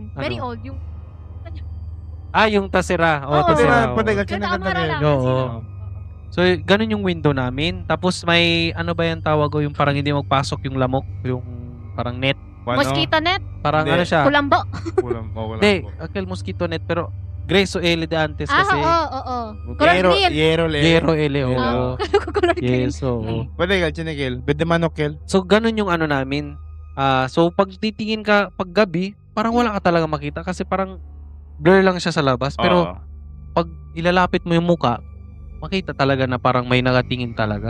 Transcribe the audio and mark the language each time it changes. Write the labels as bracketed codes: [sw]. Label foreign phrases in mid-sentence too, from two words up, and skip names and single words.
[en] Very old. Yung [tl] yung tasira. Oo. Tasira. Yung Amara lang. Oo. So, ganun yung window namin. Tapos may, ba yung tawag ko? Yung parang hindi magpasok yung lamok. Yung parang net. [en] Mosquito net. [tl] Parang Hindi. siya? Kulambo. Hindi, [en] aquel mosquito net. [tl] Pero, Greso L de antes kasi. [en] Oo. Color green. [tl] Yero. Yero L, oo. [en] Color green. Yes, oo. [tl] Pwede ka, Chinegel. Pwede manokel. So, ganun yung namin. So, pag titingin ka pag gabi, parang wala ka talaga makita kasi parang blur lang siya sa labas. Pero, pag ilalapit mo yung muka, makita talaga na parang may nakatingin talaga.